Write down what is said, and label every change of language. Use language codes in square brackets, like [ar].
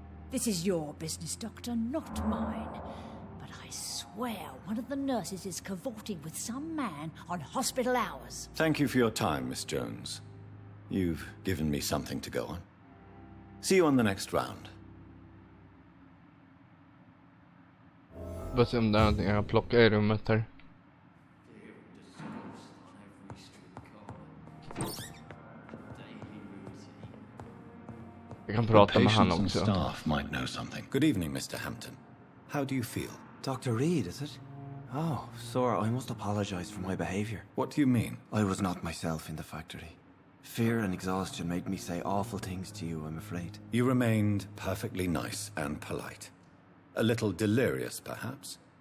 [en] This is your business, Doctor, not mine. But I swear one of the nurses is cavorting with some man on hospital hours. Thank you for your time, Miss Jones. You've given me something to go on. See you on the next round. [sv] Bara se om det är någonting jag kan plocka i rummet här. Jag kan prata med han också. [en] Staff might know something. Good evening, Mr. Hampton. How do you feel? Dr. Reed, is it? Oh, sir, I must apologize for my behavior. What do you mean? I was not myself in the factory. Fear and exhaustion made me say awful things to you, I'm afraid. You remained perfectly nice and polite. A little delirious, perhaps.